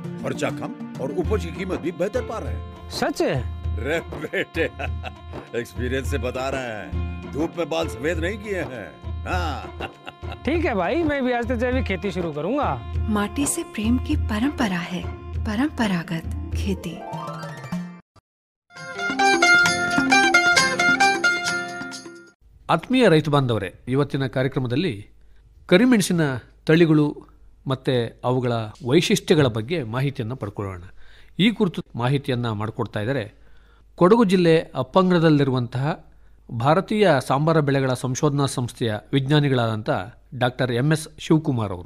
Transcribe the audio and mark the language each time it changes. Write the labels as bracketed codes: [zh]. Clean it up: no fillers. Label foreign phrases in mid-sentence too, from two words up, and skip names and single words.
[hi] खर्चा कम और उपज की कीमत भी बेहतर पा रहे हैं. सच है? रे बेटे, एक्सपीरियंस से बता रहे हैं. धूप में बाल सफेद नहीं किए हैं. हाँ. ठीक है भाई, मैं भी आज से जैविक खेती शुरू करूंगा. माटी से प्रेम की परंपरा है, परंपरागत खेती. [kn] ಆತ್ಮೀಯ ರೈತ ಬಾಂಧವರೇ, ಇವತ್ತಿನ ಕಾರ್ಯಕ್ರಮದಲ್ಲಿ ಕರಿಮೆಣಸಿನ ತಳಿಗಳು ಮತ್ತು ಅವುಗಳ ವೈಶಿಷ್ಟ್ಯಗಳ ಬಗ್ಗೆ ಮಾಹಿತಿಯನ್ನು ಪಡ್ಕೊಳ್ಳೋಣ. ಈ ಕುರಿತು ಮಾಹಿತಿಯನ್ನು ಮಾಡಿಕೊಡ್ತಾ ಇದ್ದಾರೆ ಕೊಡಗು ಜಿಲ್ಲೆ ಅಪ್ಪಂಗಡದಲ್ಲಿರುವಂತಹ ಭಾರತೀಯ ಸಾಂಬಾರ ಬೆಳೆಗಳ ಸಂಶೋಧನಾ ಸಂಸ್ಥೆಯ ವಿಜ್ಞಾನಿಗಳಾದಂಥ ಡಾಕ್ಟರ್ MS ಶಿವಕುಮಾರ್ ಅವರು.